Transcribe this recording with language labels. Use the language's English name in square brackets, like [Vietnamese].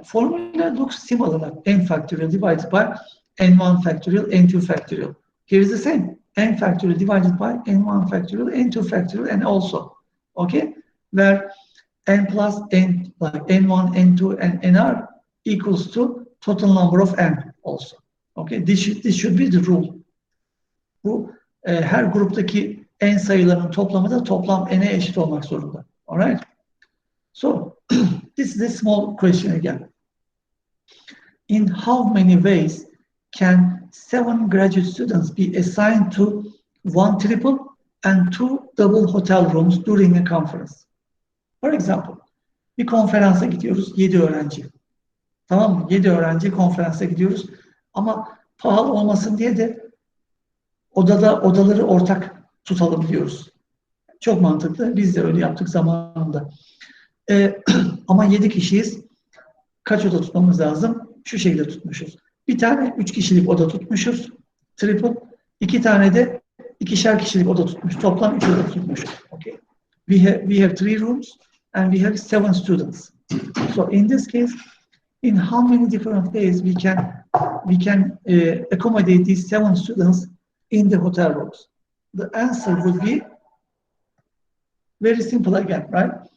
[English] Formula looks similar, like n factorial divided by n1 factorial, n2 factorial. Here is the same. n factorial divided by n1 factorial, n2 factorial, and also, okay, where n plus n, like n1, n2, and nr equals to total number of n also. Okay, this should be the rule. [Turkish] Bu her gruptaki n sayılarının toplamı da toplam n'e eşit olmak zorunda. [English] All right. So this is a small question again. In how many ways can 7 graduate students be assigned to 1 triple and 2 double hotel rooms during a conference? For example, [Turkish] bir konferansa gidiyoruz, 7 öğrenci. Tamam mı? 7 öğrenci konferansa gidiyoruz. Ama pahalı olmasın diye de odaları ortak tutalım diyoruz. Çok mantıklı. Biz de öyle yaptık zamanında. Ama 7 kişiyiz. Kaç oda tutmamız lazım? Şu şekilde tutmuşuz. Bir tane 3 kişilik oda tutmuşuz. Triple. 2 tane de 2'şer kişilik oda tutmuş. Toplam 3 oda tutmuşuz. Okay. [English] We have 3 rooms and we have 7 students. So in this case, in how many different ways we can accommodate these 7 students in the hotel rooms? The answer would be very simple again, right?